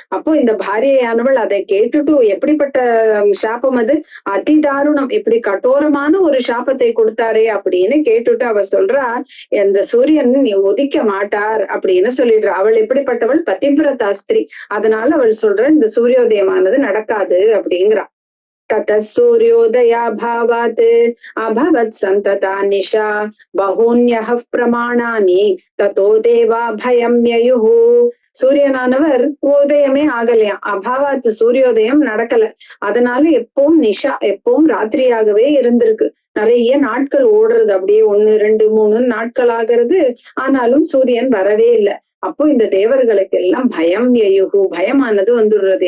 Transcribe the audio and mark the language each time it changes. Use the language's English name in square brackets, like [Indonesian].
[Tamil] அப்போ இந்த பாரியையானவள் அதை கேட்டுட்டு, எப்படிப்பட்ட சாபம் அது, அதிதாருணம், இப்படி கடோரமான ஒரு சாபத்தை கொடுத்தாரே அப்படின்னு கேட்டுட்டு அவ சொல்றா, இந்த சூரியன் உதிக்க மாட்டார் அப்படின்னு சொல்லிடுறா. அவள் எப்படிப்பட்டவள்? பதிவிரதா ஸ்திரீ, அதனால அவள் சொல்ற இந்த சூரியோதயமானது நடக்காது அப்படிங்கிறா. [Sanskrit] ततः सूर्योदयाभावात् अभवत् सन्तता निशा बहून्यः प्रमाणानि ततो देवा भयं ययुः. [Tamil] சூரியனானவர் உதயமே ஆகலையா, அபாவாத்து சூரியோதயம் நடக்கல, அதனால எப்பவும் நிஷா, எப்பவும் ராத்திரியாகவே இருந்திருக்கு. நிறைய நாட்கள் ஓடுறது, அப்படியே 1, 2, 3 நாட்கள் ஆகிறது, ஆனாலும் சூரியன் வரவே இல்லை. அப்போ இந்த தேவர்களுக்கு எல்லாம் பயம் எயுகு, பயமானது வந்துடுறது.